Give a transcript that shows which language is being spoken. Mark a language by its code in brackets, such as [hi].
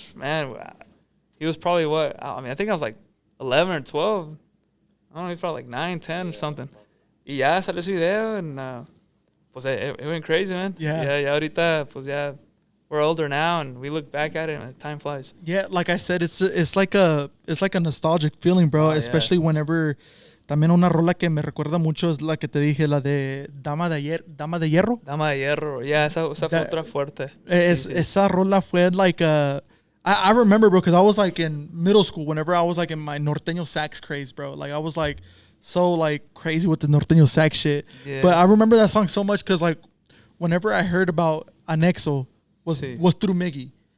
[en] Man, he was probably what? I mean, I think I was like 11 or 12. I don't know, he was probably like 9, 10 or something. [es] Y ya salió ese video, and pues [en] it went crazy, man. Yeah. [es] Ya ahorita, pues ya, [en] we're older now, and we look back at it, and time flies. Yeah, like I said, it's like a nostalgic feeling, bro. Especially whenever. [es] También una rola que me recuerda mucho es la que te dije, la de Dama de Hierro. Dama de Hierro, yeah, esa fue otra fuerte. Esa rola fue [en] like I remember, bro, because I was like in middle school whenever I was like in my norteño sax craze, bro. Like I was like so like crazy with the norteño sax shit. Yeah. But I remember that song so much because like whenever I heard about Anexo was through Miggy.